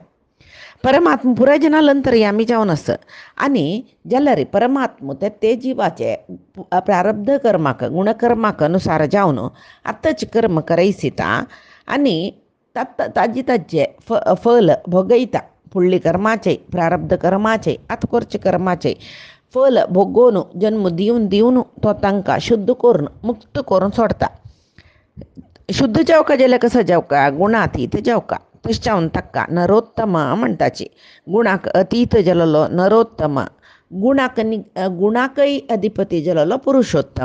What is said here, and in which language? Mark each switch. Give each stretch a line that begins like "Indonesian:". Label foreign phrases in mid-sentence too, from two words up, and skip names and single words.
Konkani: परमात्म पुराजनालंतरयामी जावन आसा आनी जाल्यार परमात्म ते जिवाचे प्रारब्ध कर्माक गुणकर्माक अनुसार जावन आतांचे कर्म करयसिता आनी ताजे फल भोगयता. फुडली कर्माचे प्रारब्ध कर्माचे आतकोरचे कर्माचे फल भोगोवन जन्म दिवन दिवन तो तांकां शुद्ध करून मुक्त करून सोडता. शुद्ध जावका जाल्यार कसो जावका गुणातीत जावका. तशें जावन ताका नरोत्तम म्हणटाची. गुणाक अतीत जालोलो नरोत्तम, गुणाकय अधिपती जालोलो पुरुषोत्तम.